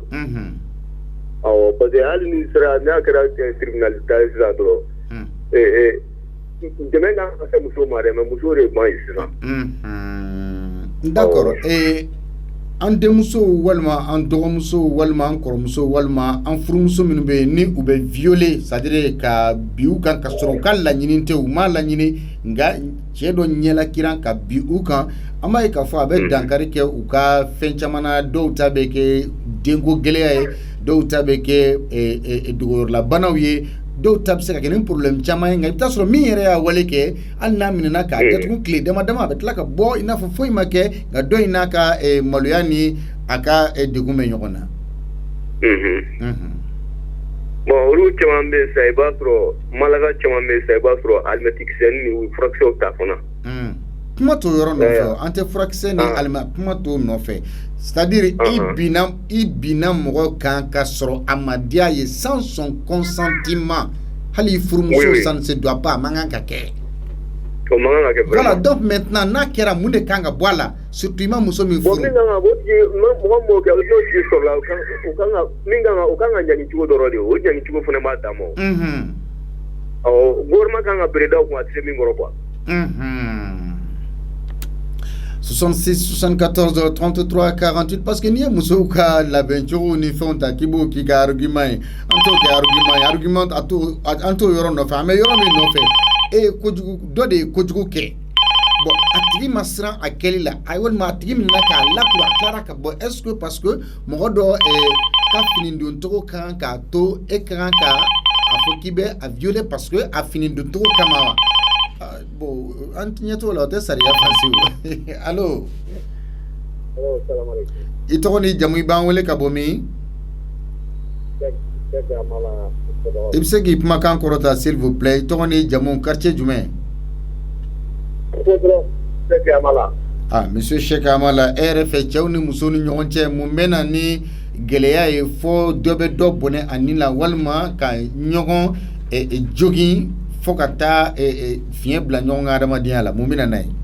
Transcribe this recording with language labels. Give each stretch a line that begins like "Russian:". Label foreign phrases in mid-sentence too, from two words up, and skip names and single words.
Bambara: awɔ parce que hali ni sera n'a kɛra tribunal ta ye sisan dɔrɔn dɛmɛ kan ka kɛ muso ma dɛ mais muso de man ɲi sisan. d'accord an denmuso walima an dɔgɔmuso walima an kɔrɔmuso walima an furumuso minnu bɛ yen ni u bɛ violer
French: c'est à dire
Bambara: ka bi u kan ka sɔrɔ u ka laɲini tɛ u ma laɲini nka cɛ dɔ ɲɛlakiran ka bi u kan an b'a ye k'a fɔ a bɛ dankari kɛ u ka fɛn caman na dɔw ta bɛ kɛ denko gɛlɛya ye dɔw ta bɛ kɛ dogoyɔrɔlabanaw ye dɔw ta bɛ se ka kɛ ni problème caman ye nka i bɛ taa sɔrɔ min yɛrɛ y'a wale kɛ hali n'a minɛna k'a datugu tile dama dama a bɛ tila ka bɔ i n'a fɔ foyi ma kɛ nka dɔ in n'a ka maloya ni a ka degun bɛ ɲɔgɔn na. bon olu caman bɛ sa i b'a sɔrɔ malaga caman bɛ sa i b'a sɔrɔ alimɛtikisɛni ni furakisɛw ta fana. kuma t'o yɔrɔ nɔfɛ an tɛ furakisɛ ni alimɛ kuma t'o nɔfɛ
French: c'est à dire
Bambara: i binna mɔgɔ kan ka sɔrɔ a ma diya ye
French: sans son consentement
Bambara: hali i furumuso
French: ça ne se doit pas
Bambara: a man kan ka kɛ. o man kan ka kɛ vraiment.
French: voilà donc maintenant
Bambara: n'a kɛra mun de kan ka bɔ a la surtout i ma muso min furu. bon min kan ka bɔ mɔgɔ m'o kɛ o t'o tigi sɔrɔ la o kan ka ɲangi cogo dɔrɔn de o ɲangi cogo fana b'a dan ma o. awɔ gouvernement kan ka bere da o kun a tɛ se min kɔrɔ quoi. 66 74 33 48
French: parce que
Bambara: n'i ye musow ka labɛncogo ni fɛnw ta k'i b'o k'i ka argument ye an t'o kɛ argument an t'o yɔrɔ nɔfɛ an bɛ yɔrɔ min nɔfɛ kojugu dɔ de ye kojugu kɛ bon a tigi ma siran a kɛli la a walima a tigi minɛ k'a lakura a tilara ka bɔ
French: est-ce que parce que
Bambara: mɔgɔ dɔ ka fini don cogo kan k'a to e ka kan ka a fɔ k'i bɛ a violer
French: parce que
Bambara: a fini don cogo kama wa. bon an ɲɛtɔ la o tɛ sariya fasi o allo i tɔgɔ ni jamu i b'an wele ka bɔ min i bɛ se k'i kumakan kɔrɔta
French: s'il vous plaît
Bambara: i tɔgɔ ni jamu quartier jumɛn monsieur Sheikh Amala e yɛrɛ fɛ cɛw ni musow ni ɲɔgɔn cɛ mun bɛ na ni gɛlɛya ye fo dɔ bɛ dɔ bɔnɛ a ni la walima ka ɲɔgɔn jogin fo ka taa fiɲɛ bila ɲɔgɔn ka adamadenya la mun bɛna n'a ye.